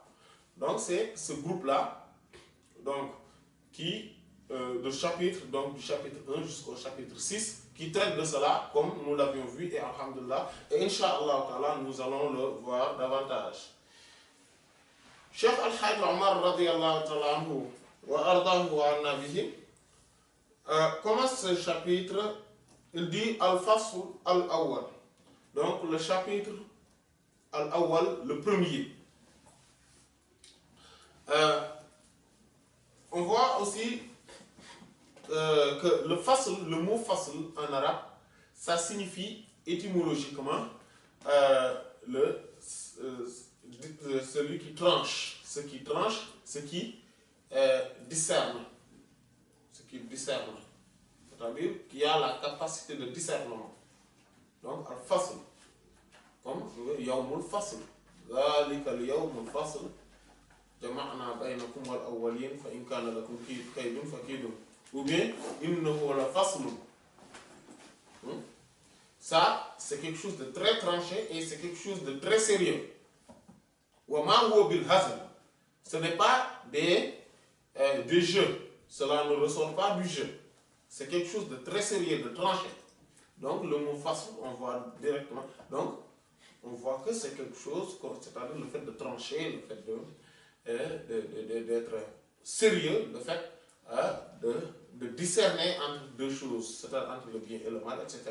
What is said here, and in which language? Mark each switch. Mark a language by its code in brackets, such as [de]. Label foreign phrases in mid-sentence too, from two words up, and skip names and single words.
[fr] Donc c'est ce groupe-là, donc, qui, du chapitre 1 jusqu'au chapitre 6, qui traite de cela, comme nous l'avions vu, et alhamdulillah, et Inch'Allah, nous allons le voir davantage. Cheikh Al-Hajj Omar [ar] رضي الله تعالى عنه وأرضاه وعنا به [fr] commence ce chapitre, il dit [ar] الفصل الأول. [fr] Donc le chapitre Al-Awwal, le premier. On voit aussi que le fasl, le mot fasl en arabe, ça signifie étymologiquement celui qui tranche, ce qui tranche, ce qui discerne. Ce qui discerne. C'est-à-dire qui a la capacité de discernement. Donc, al-fasl. Comme [ar] يوم الفصل. ذلك اليوم الفصل. جمعنا بينكم والأولين فإن كان لكم كيد فكيدون. [fr] Ou bien, [ar] إنه لفصل. [fr] Ça, c'est quelque chose de très tranché et c'est quelque chose de très sérieux. [ar] وما هو بالهزل. [fr] Ce n'est pas des jeux. Cela ne ressort pas du jeu. C'est quelque chose de très sérieux, de tranché. Donc, le mot fasl, on voit directement. Donc, on voit que c'est quelque chose, c'est-à-dire le fait de trancher, le fait d'être sérieux, le fait de discerner entre deux choses, c'est-à-dire entre le bien et le mal, etc.